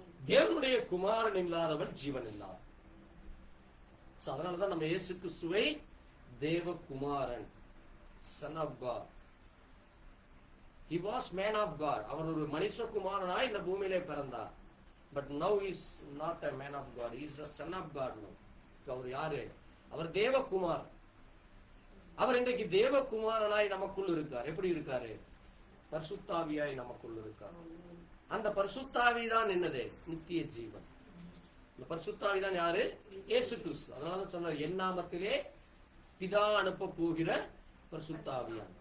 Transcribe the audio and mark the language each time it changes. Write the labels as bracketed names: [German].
[Tamil] தேவனுடைய குமாரன் இல்லாதவன் ஜீவன் இல்லாதவன். அதனாலதான் நம்ம இயேசு கிறிஸ்துவை தேவகுமாரன், [English] son of God. He was man of God. [Tamil] அவர் ஒரு மனுஷகுமாரனாய் இந்த பூமியிலே பிறந்தார். [English] But now he is not a man of God. He is a son of God now. [Tamil] அவர் யாரு? அவர் தேவகுமாரன். அவர் இன்றைக்கு தேவகுமாரனாய் நமக்குள் இருக்கார். எப்படி இருக்காரு? பரிசுத்தாவியாய் நமக்குள் இருக்கார். அந்த பரிசுத்தாவி தான் என்னது? நித்திய ஜீவன். இந்த பரிசுத்தாவி தான் யாரு? இயேசு கிறிஸ்து. அதனாலதான் சொன்னார், என் நாமத்திலே பிதா அனுப்ப போகிற பரிசுத்தாவியான்.